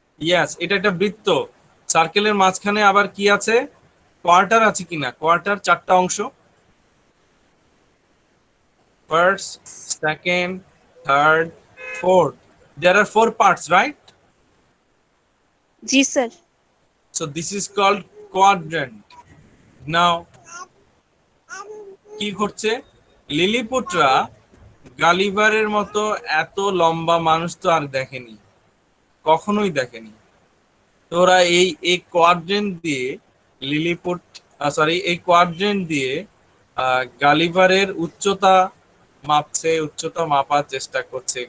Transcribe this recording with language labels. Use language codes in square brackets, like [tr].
[bn] Yes, এটা একটা বৃত্ত। সার্কেলের মাঝখানে আবার কি আছে? কোয়ার্টার আছে কিনা? কোয়ার্টার 4টা অংশ, first, second, third, fourth. [en] There are 4 parts, right? [bn] G sir. [en] So this is called quadrant. [bn] Now কি করছে লিলিপুটরা? গালিভারের মতো এত লম্বা মানুষ তো আর দেখেনি, কখনোই দেখেনি। তো ওরা এই কোয়াড্রেন্ট দিয়ে লিলিপুট এই কোয়াড্রেন্ট দিয়ে গালিভারের উচ্চতা মাপছে, উচ্চতা মাপার চেষ্টা করছে।